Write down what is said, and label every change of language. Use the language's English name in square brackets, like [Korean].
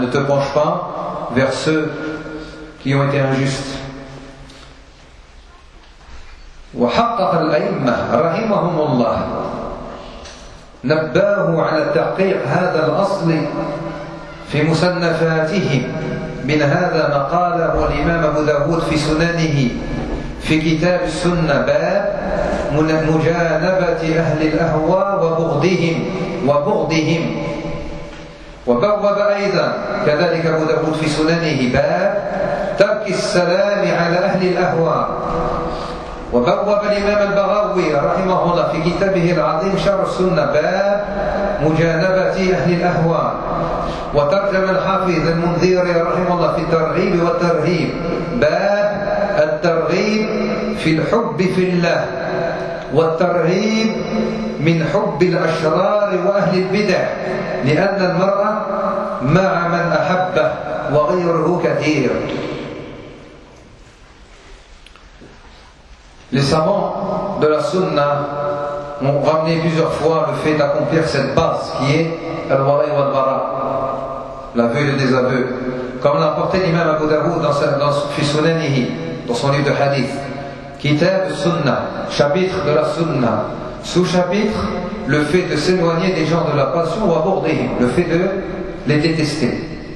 [French] Ne te penche pas vers ceux qui ont été injustes. [Arabic] وحقق الأئمة رحمهم الله نباه على تحقيق هذا الأصل في مصنفاتهم من هذا ما قاله الإمام أبو داود في سننه في كتاب السنة باب مجانبة أهل الأهواء وبغضهم وبوب أيضا كذلك أبو داود في سننه باب ترك السلام على أهل الأهواء وبوب الإمام البغوي رحمه الله في كتابه العظيم شرع السنة باب مجانبة أهل الأهواء، وترجم الحافظ المنذري رحمه الله في الترغيب والترهيب باب الترغيب في الحب في الله والترهيب من حب الأشرار وأهل البدع، لأن المرء مع من أحبه وغيره كثير. [French] Les savants de la Sunna ont ramené plusieurs fois le fait d'accomplir cette base qui est al-wara'i wal-bara, l'aveu et le désaveu. Comme l'a apporté l'imam Abu Dawud dans son livre de hadith, Kitab Sunna, chapitre de la Sunna, sous-chapitre, le fait de s'éloigner des gens de la passion ou aborder, le fait de les détester.